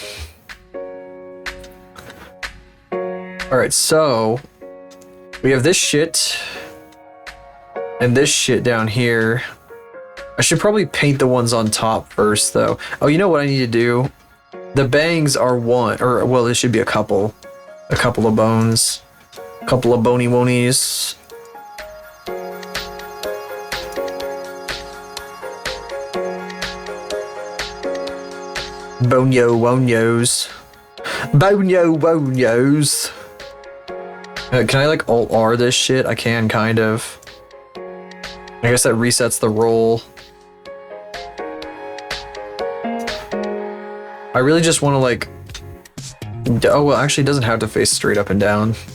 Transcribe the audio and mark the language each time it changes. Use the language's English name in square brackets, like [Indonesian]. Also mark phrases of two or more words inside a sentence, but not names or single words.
[English] Alright, so we have this shit and this shit down here. I should probably paint the ones on top first though. Oh, you know what I need to do? The bangs are one, or well, it should be a couple of bones, a couple of bony wonies. Bonyo wonyos. Bonyo wonyos. Can I like Alt-R this shit? I can, kind of. I guess that resets the roll. I really just want to like... Oh, well, actually it doesn't have to face straight up and down.